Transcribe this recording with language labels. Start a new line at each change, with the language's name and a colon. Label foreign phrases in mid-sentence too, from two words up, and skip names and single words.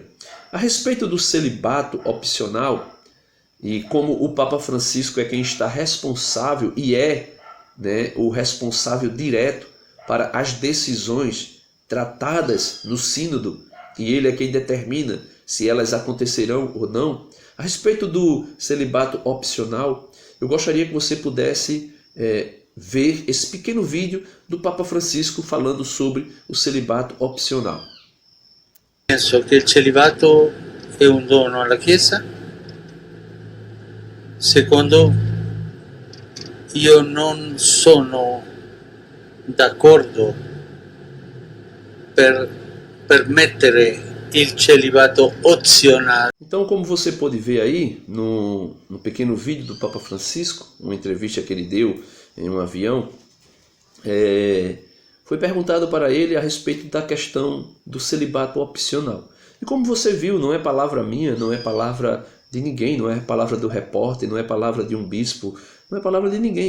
Portuguese: A respeito do celibato opcional, e como o Papa Francisco é quem está responsável e o responsável direto para as decisões tratadas no sínodo, e ele é quem determina se elas acontecerão ou não, a respeito do celibato opcional, eu gostaria que você pudesse ver esse pequeno vídeo do Papa Francisco falando sobre o celibato opcional.
Italian: Penso che il celibato è un dono alla Chiesa. Secondo, io non sono d'accordo per permettere il celibato opzionale.
Portuguese: Então, como você pode ver aí no pequeno vídeo do Papa Francisco, uma entrevista que ele deu em um avião, foi perguntado para ele a respeito da questão do celibato opcional. E como você viu, não é palavra minha, não é palavra de ninguém, não é palavra do repórter, não é palavra de um bispo, não é palavra de ninguém.